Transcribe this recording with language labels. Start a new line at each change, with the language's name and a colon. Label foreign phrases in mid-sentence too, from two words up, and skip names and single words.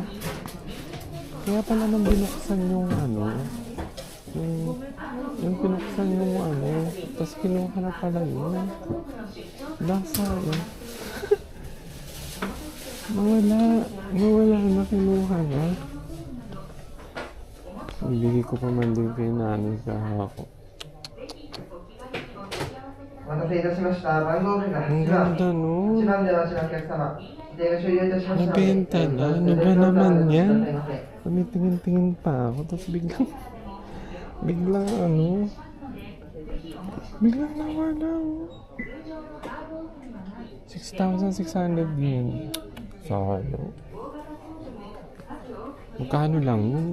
Filipino: Kaya pala nang binuksan yung yung pinuksan yung tapos kinuha na pala yun. Lasa yun. Nawala na, kinuha na. Ibigay ko pa man din kay nanay kahapon.
Japanese: お待たせいたしました。番号札が
Filipino: Ang
Japanese: 8番。
Filipino: ganda, no?
Japanese: 1番でお待ちのお客様。指定が終了いたしましたので。
Filipino: Nabenta na. Ano ba naman yan? Tumitingin-tingin pa ako. Tapos biglang ano? Biglang nawala. 6,600 yen. Sayang. Magkano lang yun?